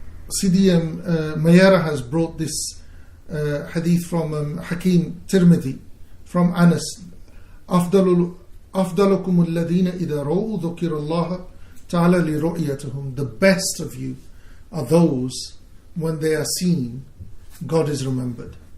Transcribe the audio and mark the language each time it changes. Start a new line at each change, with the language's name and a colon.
English: Sidi Mayara has brought this hadith from Hakim Tirmidhi from Anas.
Arabic: أفضلكم الذين إذا رأوا ذكر الله تعالى لرؤيتهم.
English: The best of you are those when they are seen, God is remembered.